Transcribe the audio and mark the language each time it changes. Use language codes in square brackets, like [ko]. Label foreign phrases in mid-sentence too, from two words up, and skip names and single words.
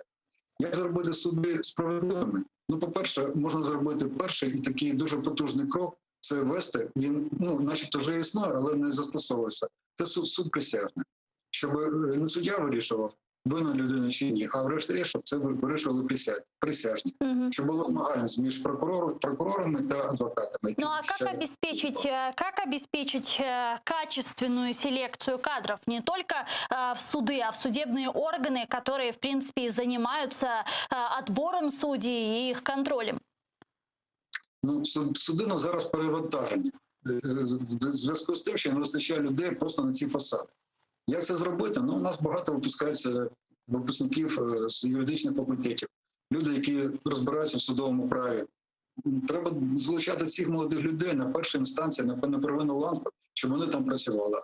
[uk] Як зробити суди справедливими? Ну, по-перше, можна зробити перший і такий дуже потужний крок – це ввести, він, начебто вже існує, але не застосовується. Це суд присяжний. Щоб не суддя вирішував, винна людина чи ні, а врешті-решт, щоб це вирішували присяжні. Щоб була змагальність між прокурорами та адвокатами. [ru] Ну а как обеспечить качественную селекцию кадров не только в суды, а в судебные органы, которые, в принципе, и занимаются отбором судей и их контролем? [uk] Ну, суди на зараз перевантажені. В зв'язку з тим, що не вистачає людей просто на ці посади. Як це зробити? Ну, у нас багато випускається випускників з юридичних факультетів, люди, які розбираються в судовому праві. Треба залучати цих молодих людей на першій інстанції, на первинну ланку, щоб вони там працювали.